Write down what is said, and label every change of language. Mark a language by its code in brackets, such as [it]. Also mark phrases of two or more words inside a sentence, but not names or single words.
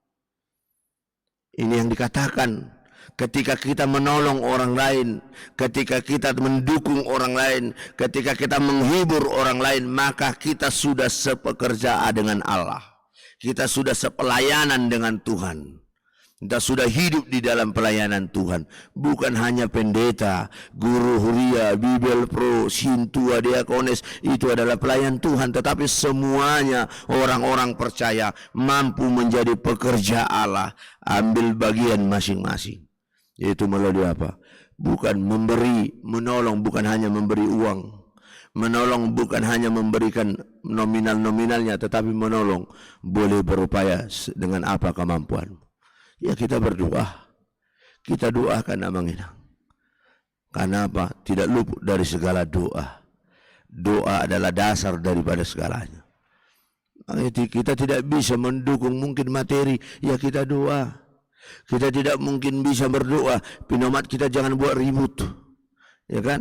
[id] Ini yang dikatakan, ketika kita menolong orang lain, ketika kita mendukung orang lain, ketika kita menghibur orang lain, maka kita sudah sepekerjaan dengan Allah. Kita sudah sepelayanan dengan Tuhan. Kita sudah hidup di dalam pelayanan Tuhan. Bukan hanya pendeta, guru huria, bibel pro, sintua, diakones, itu adalah pelayan Tuhan. Tetapi semuanya orang-orang percaya mampu menjadi pekerja Allah. Ambil bagian masing-masing. Yaitu melalui apa? Bukan memberi, menolong, bukan hanya memberi uang. Menolong bukan hanya memberikan nominal-nominalnya, tetapi menolong boleh berupaya dengan apa kemampuan. Ya, kita berdoa. Kita doakan [bbc] amang inang. [id] Karena apa? Tidak luput dari segala doa. Doa adalah dasar daripada segalanya. Kita tidak bisa mendukung mungkin materi, ya kita doa. Kita tidak mungkin bisa berdoa, pinomat kita jangan buat ribut, ya kan?